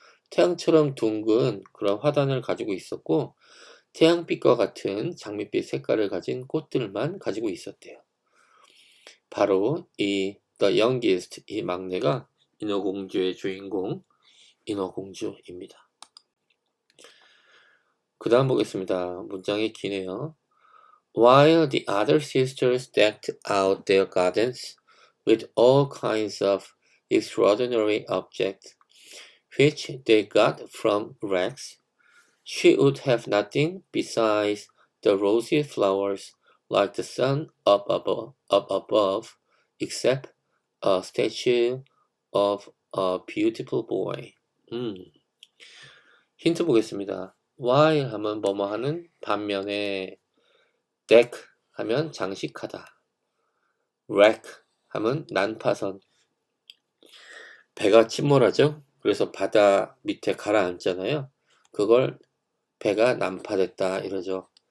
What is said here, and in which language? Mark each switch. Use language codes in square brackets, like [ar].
[ko] 태양처럼 둥근 그런 화단을 가지고 있었고 태양빛과 같은 장밋빛 색깔을 가진 꽃들만 가지고 있었대요. 바로 이 the youngest, 이 막내가 인어공주의 주인공 인어공주입니다. 그 다음 보겠습니다. 문장이 기네요. [en] While the other sisters decked out their gardens with all kinds of extraordinary objects, which they got from wrecks, she would have nothing besides the rosy flowers like the sun up above, except a statue of a beautiful boy. [ko] 힌트 보겠습니다. while 하면 뭐뭐 하는 반면에 deck 하면 장식하다. wreck 하면 난파선. 배가 침몰하죠? 그래서 바다 밑에 가라앉잖아요. 그걸 배가 난파됐다 이러죠.